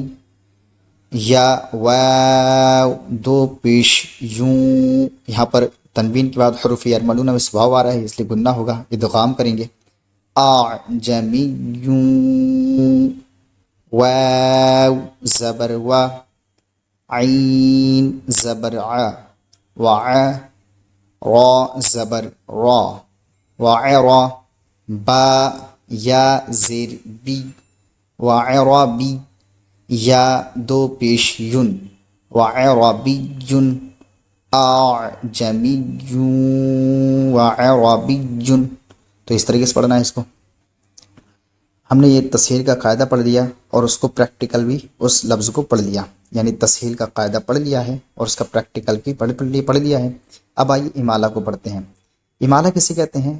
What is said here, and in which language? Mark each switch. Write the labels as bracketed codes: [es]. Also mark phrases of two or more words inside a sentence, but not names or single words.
[ur] یا واو دو پیش یوں. یہاں پر تنوین کے بعد حروف یرملون میں واو آ رہا ہے اس لیے گنہ ہوگا، ادغام کریں گے. آ جمی یوں، واو زبر وا، عین زبر ع، وع. را زبر را، وعرا. با یا زیر بی، وعربی. یا دو پیش یون، وعربی. [ar] آعجمی وعربی. [ur] تو اس طریقے سے پڑھنا ہے اس کو. ہم نے یہ تسہیل کا قاعدہ پڑھ لیا اور اس کو پریکٹیکل بھی اس لفظ کو پڑھ لیا، یعنی تسہیل کا قاعدہ پڑھ لیا ہے اور اس کا پریکٹیکل بھی پڑھ لیا ہے. اب آئیے امالہ کو پڑھتے ہیں. امالہ کسے کہتے ہیں؟